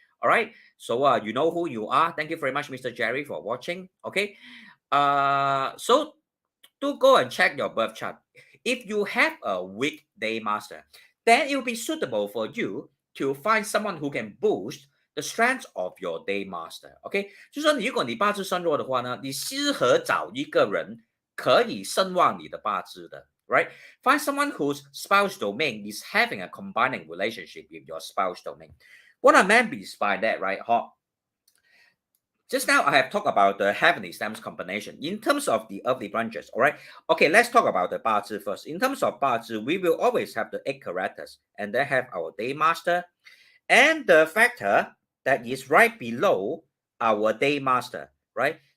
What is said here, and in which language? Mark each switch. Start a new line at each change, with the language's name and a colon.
English: All right. So you know who you are. Thank you very much, Mr. Jerry, for watching. Okay. So do go and check your birth chart. If you have a weekday master, then it will be suitable for you to find someone who can boost the strength of your day master.
Chinese: OK， 就说如果你八字身弱的话呢，你适合找一个人可以胜旺你的八字的。
English: Right? Find someone whose spouse domain is having a combining relationship with your spouse domain. What I meant by that, right? Just now I have talked about the heavenly stems combination in terms of the earthly branches. All right. Okay, let's talk about the 八字 first. In terms of 八字, we will always have the 8 characters, and then have our day master, and the factor that is right below our day master. Right?